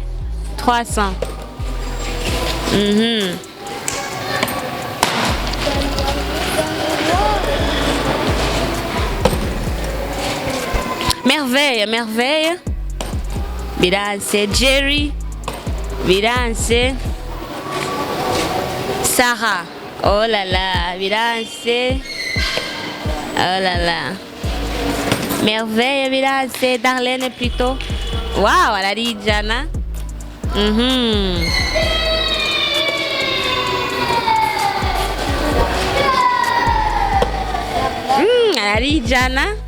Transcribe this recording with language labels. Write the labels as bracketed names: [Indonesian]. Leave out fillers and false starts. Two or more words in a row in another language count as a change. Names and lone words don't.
[French] 300. Merveille. Vilance, Jerry. Vilance. Sarah. Oh là là, Vilance. Oh là là. Merveille, Vilance, Darlene plutôt. Wow, Alarijana. [Rundi] ari ijana.